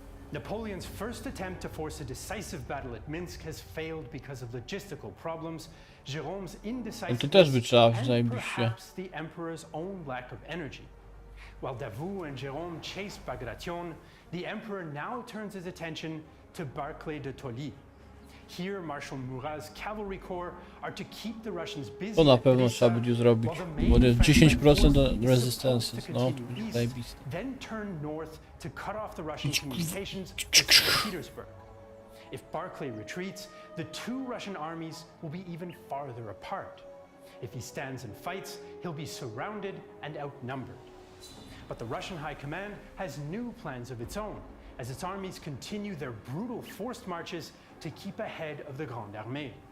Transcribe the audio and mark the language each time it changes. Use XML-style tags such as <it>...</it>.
<en>Napoleon's first attempt to force a decisive battle at Minsk has failed because of logistical problems, Jérôme's indecisiveness, and perhaps the emperor's own lack of energy. While Davout and Jérôme chase Bagration, the emperor now turns his attention to Barclay de Tolly. Here, Marshal Murat's cavalry corps are to keep the Russians busy.</en> <pl>To na pewno trzeba będzie zrobić, bo jest 10% do resistance, no, zajebiste.</pl> <en>Then turn north to cut off the Russian communications with St. Petersburg. If Barclay retreats, the two Russian armies will be even farther apart. If he stands and fights, he'll be surrounded and outnumbered. But the Russian High Command has new plans of its own, as its armies continue their brutal forced marches to keep ahead of the Grande Armée.</en>